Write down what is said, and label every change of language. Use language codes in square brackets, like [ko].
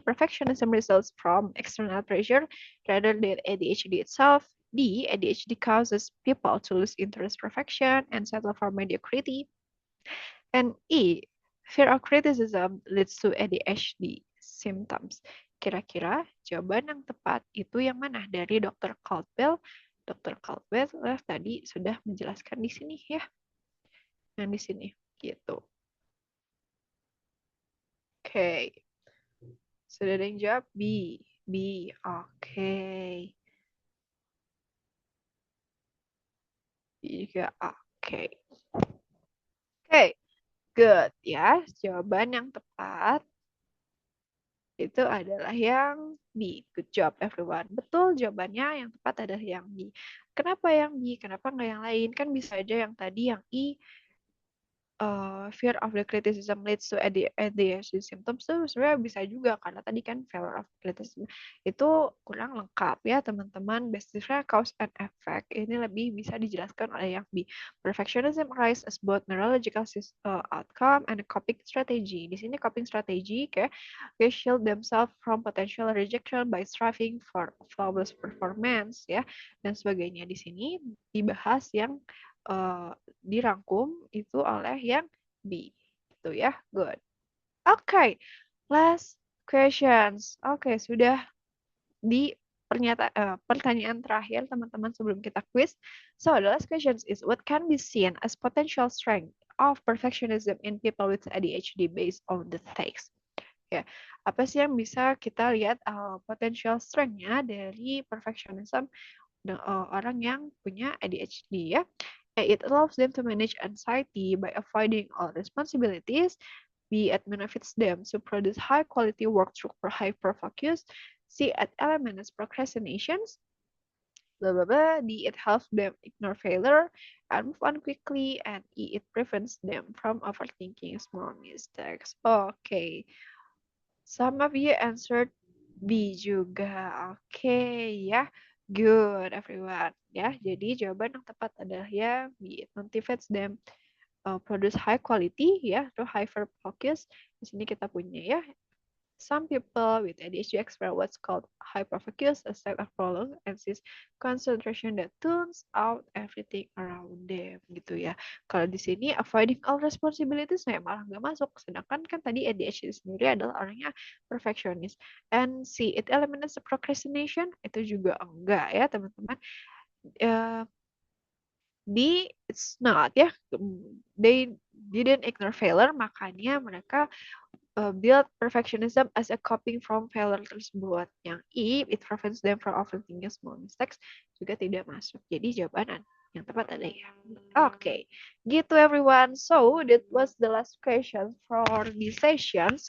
[en] Perfectionism results from external pressure rather than ADHD itself. D. ADHD causes people to lose interest in perfection and settle for mediocrity. And E. Fear of criticism leads to ADHD symptoms. [id] Kira-kira jawaban yang tepat itu yang mana dari Dr. Caldwell? Dr. Caldwell tadi sudah menjelaskan di sini ya. Yang di sini gitu. Oke. Sudah ada yang jawab? B. Oke. B juga oke. Oke. Good ya. Jawaban yang tepat itu adalah yang B. [en] Good job everyone. [id] Betul jawabannya yang tepat adalah yang B. Kenapa yang B? Kenapa nggak yang lain? Kan bisa aja yang tadi yang I. [en] Fear of the criticism leads to ADHD symptoms [id] tuh sebenarnya bisa juga karena tadi kan fear of criticism itu kurang lengkap ya teman-teman. [en] Basically cause and effect [id] ini lebih bisa dijelaskan oleh yang B. [en] Perfectionism arises as both neurological outcome and a coping strategy. [id] Di sini [en] coping strategy [id] kayak [en] shield themselves from potential rejection by striving for flawless performance [id] ya dan sebagainya. Di sini dibahas yang dirangkum itu oleh yang B. Itu ya, [en] good. Okay, last questions. [id] Okay, sudah di pertanyaan terakhir teman-teman sebelum kita quiz. [en] So the last questions is what can be seen as potential strength of perfectionism in people with ADHD based on the text. [id] Ya, apa sih yang bisa kita lihat potential strength-nya dari perfectionism orang yang punya ADHD ya? [en] It allows them to manage anxiety by avoiding all responsibilities. B. It benefits them to produce high-quality work through hyperfocus. C. It eliminates procrastinations. Blah, blah, blah. D. It helps them ignore failure and move on quickly. And E. It prevents them from overthinking small mistakes. Okay. Some of you answered B [id] juga. [en] Okay, ya. [id] Good, everyone. Ya, jadi jawaban yang tepat adalah ya B. [en] It motivates them produce high quality [id] ya, atau [en] hyper focus. Di sini kita punya ya, some people with ADHD experience what's called hyperfocus, a state of prolonged anxious concentration that tunes out everything around them [id] gitu ya. Kalau di sini avoiding all responsibilities malah nggak masuk. Sedangkan kan tadi ADHD sendiri adalah orangnya perfectionist. [en] And see, it eliminates the procrastination, [id] itu juga enggak ya teman-teman. [en] Uh, it's not [id] ya. [en] They didn't ignore failure, [id] makanya mereka [en] build perfectionism as a coping from failure [id] tersebut. Yang [en] it prevents them from overthinking small mistakes [id] juga tidak masuk. Jadi jawaban yang tepat ada ya. Oke, gitu everyone. [en] So that was the last question for this sessions.